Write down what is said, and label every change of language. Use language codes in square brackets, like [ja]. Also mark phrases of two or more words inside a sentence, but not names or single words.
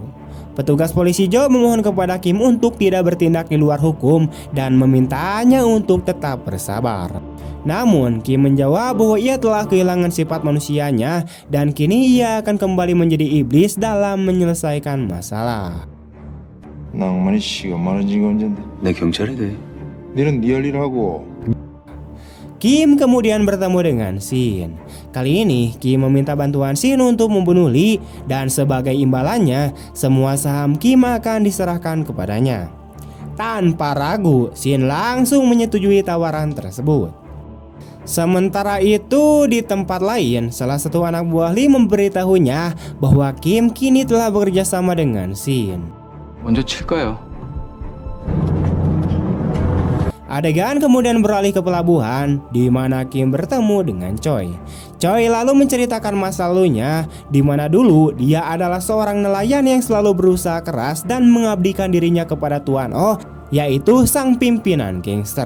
[id] Petugas polisi Jo memohon kepada Kim untuk tidak bertindak di luar hukum dan memintanya untuk tetap bersabar. Namun Kim menjawab bahwa ia telah kehilangan sifat manusianya dan kini ia akan kembali menjadi iblis dalam menyelesaikan masalah. [ko] 낭만이 씨가 많은 지가 언젠데? 내 경찰이 돼. 너는 네 할 일 하고. [id] Kim kemudian bertemu dengan Shin. Kali ini Kim meminta bantuan Shin untuk membunuh Lee dan sebagai imbalannya semua saham Kim akan diserahkan kepadanya. Tanpa ragu, Shin langsung menyetujui tawaran tersebut. Sementara itu di tempat lain, salah satu anak buah Lee memberitahunya bahwa Kim kini telah bekerja sama dengan Shin. [ko] 먼저 칠 거예요. [id] Adegan kemudian beralih ke pelabuhan di mana Kim bertemu dengan Choi. Choi lalu menceritakan masa lalunya di mana dulu dia adalah seorang nelayan yang selalu berusaha keras dan mengabdikan dirinya kepada Tuan Oh, yaitu sang pimpinan gangster.